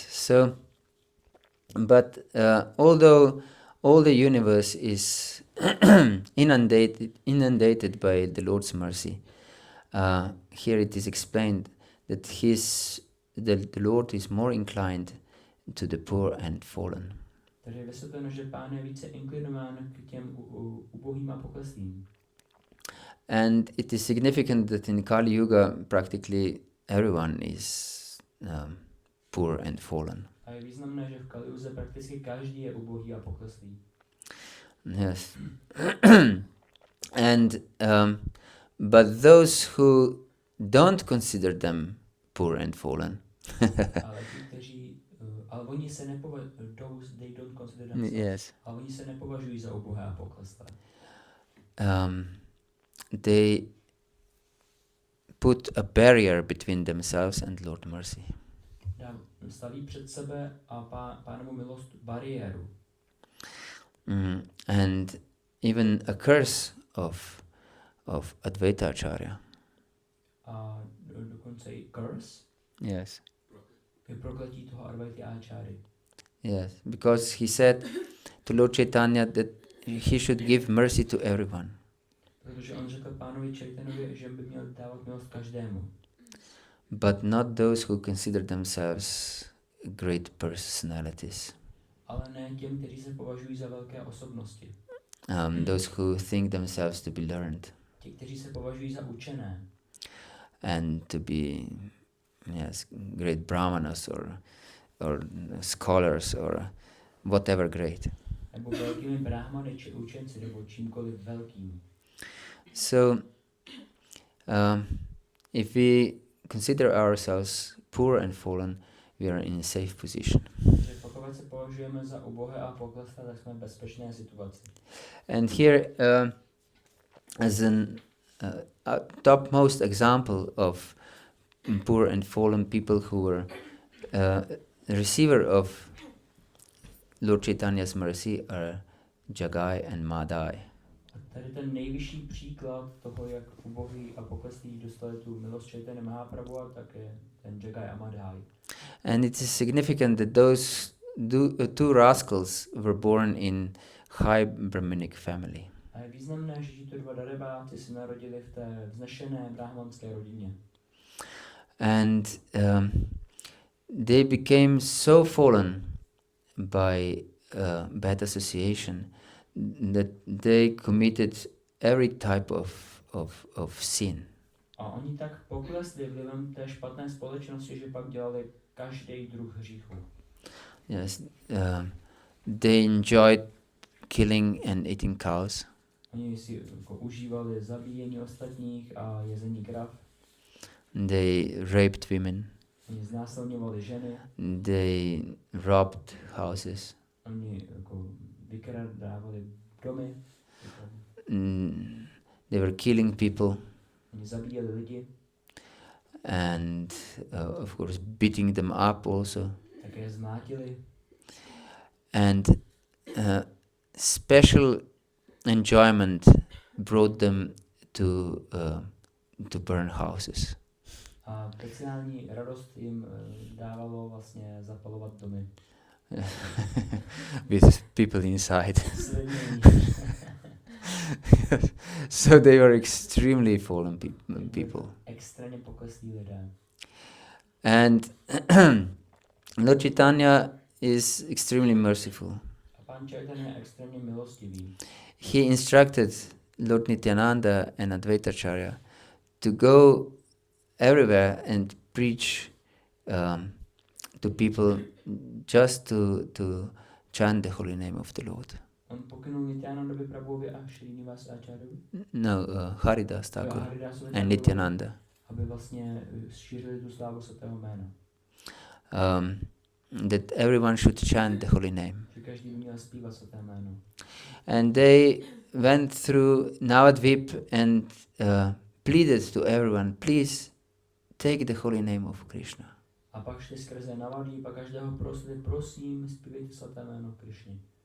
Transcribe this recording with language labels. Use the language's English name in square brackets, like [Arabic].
[English] So, but although all the universe is inundated by the Lord's mercy, here it is explained that the Lord is more inclined to the poor and fallen. [Czech] Takže je vysvětleno, že Pán je více inklinován k těm ubohým a pokleslým. [English] And it is significant that in Kali Yuga practically everyone is poor and fallen. [Czech] A je významné, že v Kali Yuze prakticky každý je ubohý a pokleslý. [English] Yes. And but those who don't consider them poor and fallen. [Czech] Ale ti, kteří, ale oni se nepovažují, [English] they don't consider themselves. Yes. [Czech] Ale oni se nepovažují za ubohé a pokleslé. [English] They put a barrier between themselves and Lord mercy. [Czech] Staví před sebe a Pánovu milost bariéru. [English] And even a curse of Advaitacharya. [Czech] A dokonce i curse. [English] Yes. [Czech] Je prokletí toho Advaita-acháry. [English] Yes, because he said to Lord Caitanya that he should give mercy to everyone. [Czech] Protože on řekl Pánovi Chaitanovi, že by měl dávat milost každému. [English] But not those who consider themselves great personalities. [Czech] Ale ne těm, kteří se považují za velké osobnosti. [English] Those who think themselves to be learned. [Czech] Ti, kteří se považují za učené. [English] And to be, yes, great brahmanas or scholars or whatever great. [Czech] Nebo velkými brahmany či učenci, nebo čímkoliv velkým. [English] So, if we consider ourselves poor and fallen, we are in a safe position. [Czech] Pokud se považujeme za ubohé a pokleslé, tak jsme v bezpečné situaci. [English] And here, as a topmost example of poor and fallen people who were receiver of Lord Chaitanya's mercy are Jagai and Madai. [Czech] Tady ten nejvyšší příklad toho, jak ubohý a pokleslí dostali tu milost Chaitanya Mahaprabhu, tak je ten Jagai a Madai. [English] And it is significant that those two rascals were born in high Brahminic family. [Czech] A je významné, že tito dva darebáci se narodili v té vznešené brahmanské rodině. [English] And they became so fallen by bad association that they committed every type of sin. [Czech] A oni tak poklesli vlivem té špatné společnosti, že pak dělali každý druh hříchu. [English] Yes, they enjoyed killing and eating cows. [Czech] Oni si jako užívali zabíjení ostatních a jezení krav. [English] They raped women. [Czech] Oni znásilňovali ženy. [English] They robbed houses. [Czech] Oni jako vykradávali domy. [English] They were killing people. [Czech] Oni zabíjeli lidi. [English] And of course beating them up also. [Czech] Také zmátili. [English] And special enjoyment brought them to burn houses. [Czech] A speciální radost jim dávalo vlastně zapalovat domy. [English] With people inside. So they were extremely fallen people. [Czech] Extrémně pokleslí lidé. [English] And Lord Caitanya is extremely merciful. [Czech] A pán Chaitanya je extrémně milostivý. [English] He instructed Lord Nityananda and Advaitacharya to go everywhere and preach to people just to chant the holy name of the Lord. [Czech] On pokynul Nityanandovi Prabhuvi a Srinivas Acharyovi. [English] No, Haridas Thakur and Nityananda. [Czech] Aby vlastně šířili tu slávu svatého jména. [English] That everyone should chant the holy name. [Czech] Že každý by měl zpívat svaté jméno. [English] And they went through Navadvip and pleaded to everyone, please take the holy name of Krishna. [Czech] A pak šli skrze Navadvip a každého prosili, prosím, zpívejte svaté jméno Krishny.